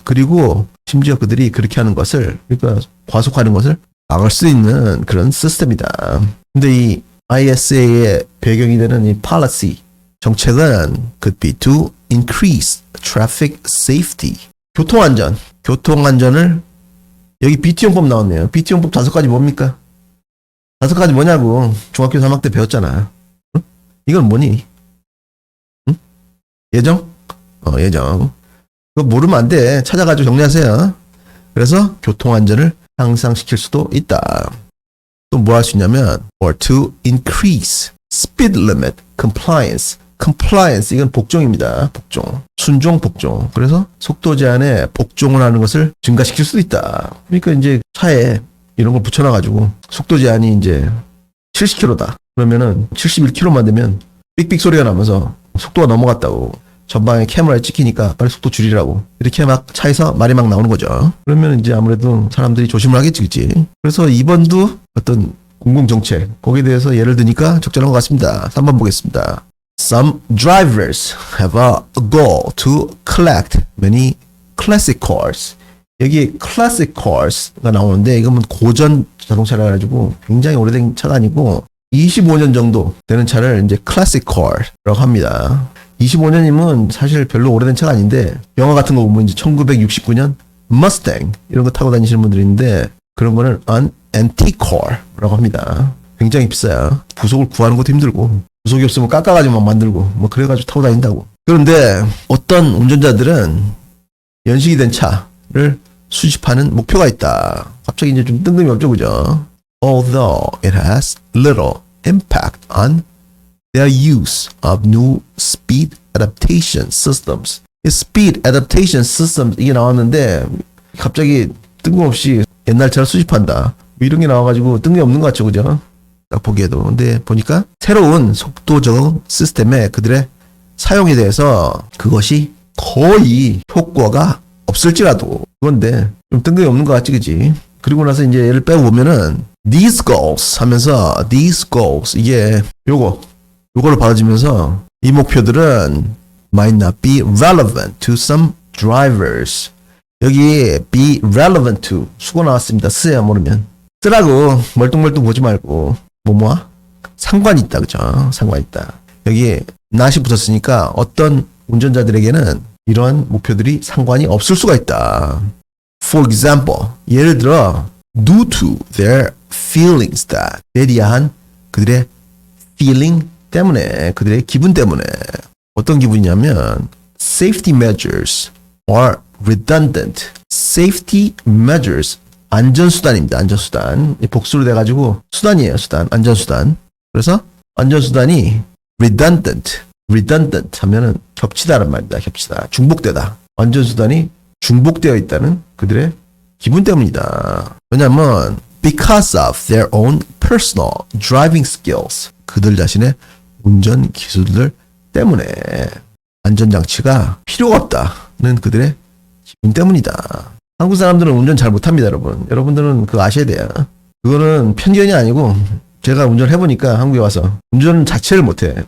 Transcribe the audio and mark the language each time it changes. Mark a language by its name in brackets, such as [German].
[Korean] 그리고 심지어 그들이 그렇게 하는 것을, 그러니까 과속하는 것을 막을 수 있는 그런 시스템이다. 근데 이 ISA의 배경이 되는 이 policy, 정책은 [English] could be to increase traffic safety. [Korean] 교통안전을, 여기 BT용법 나왔네요. BT용법 5가지 뭡니까? 5가지 뭐냐고 중학교 3학년 때 배웠잖아. 응? 이건 뭐니? 응? 예정? 예정. 그거 모르면 안 돼. 찾아가지고 정리하세요. 그래서 교통안전을 향상시킬 수도 있다. 또 뭐 할 수 있냐면 [English] or to increase speed limit compliance. [Korean] compliance, 이건 복종입니다. 복종. 순종, 복종. 그래서 속도 제한에 복종을 하는 것을 증가시킬 수도 있다. 그러니까 이제 차에 이런 걸 붙여놔가지고 속도 제한이 이제 70km다. 그러면은 71km만 되면 삑삑 소리가 나면서 속도가 넘어갔다고 전방에 카메라에 찍히니까 빨리 속도 줄이라고 이렇게 막 차에서 말이 막 나오는 거죠. 그러면 이제 아무래도 사람들이 조심을 하겠지, 그치? 그래서 2번도 어떤 공공정책, 거기에 대해서 예를 드니까 적절한 것 같습니다. 3번 보겠습니다. [English] Some drivers have a goal to collect many classic cars. [Korean] 여기 classic cars가 나오는데 이건 고전 자동차라 가지고 굉장히 오래된 차가 아니고 25년 정도 되는 차를 이제 classic car라고 합니다. 25년이면 사실 별로 오래된 차가 아닌데 영화 같은 거 보면 이제 1969년 Mustang 이런 거 타고 다니시는 분들이 있는데 그런 거는 [English] an antique car [Korean] 라고 합니다. 굉장히 비싸요. 부속을 구하는 것도 힘들고 부속이 없으면 깎아가지고 막 만들고 뭐 그래가지고 타고 다닌다고. 그런데 어떤 운전자들은 연식이 된 차를 수집하는 목표가 있다. 갑자기 이제 좀 뜬금이 없죠, 그죠? [English] Although it has little impact on their use of new speed adaptation systems. [Korean] speed adaptation systems 이게 나왔는데 갑자기 뜬금없이 옛날 차를 수집한다. 뭐 이런 게 나와가지고 뜬금이 없는 것 같죠, 그죠? 딱 보기에도. 근데 보니까 새로운 속도 적응 시스템에 그들의 사용에 대해서 그것이 거의 효과가 없을지라도 그건데 좀 뜬금이 없는 것 같지, 그지? 그리고 나서 이제 얘를 빼고 보면은 these goals 하면서 these goals 이게 요거를 받아주면서 이 목표들은 [English] might not be relevant to some drivers. [Korean] 여기 be relevant to 수고 나왔습니다. 쓰야 모르면 쓰라고 멀뚱멀뚱 보지 말고 뭐뭐와 상관이 있다, 그죠? 상관이 있다. 여기 not이 붙었으니까 어떤 운전자들에게는 이러한 목표들이 상관이 없을 수가 있다. [English] For example, [Korean] 예를 들어 [English] due to their feelings that [Korean] 대리한 그들의 [English] feeling 때문에 [Korean] 그들의 기분 때문에 어떤 기분이냐면 [English] safety measures are redundant. [Korean] safety measures 안전수단입니다. 안전수단. 복수로 돼가지고 수단이에요. 수단. 안전수단. 그래서 안전수단이 redundant 하면은 겹치다란 말입니다. 겹치다. 중복되다. 안전수단이 중복되어 있다는 그들의 기분 때문이다. 왜냐면 [English] because of their own personal driving skills. [Korean] 그들 자신의 운전 기술들 때문에 안전장치가 필요가 없다는 그들의 기분 때문이다. 한국 사람들은 운전 잘 못합니다, 여러분. 여러분들은 그거 아셔야 돼요. 그거는 편견이 아니고 제가 운전을 해보니까 한국에 와서 운전 자체를 못해.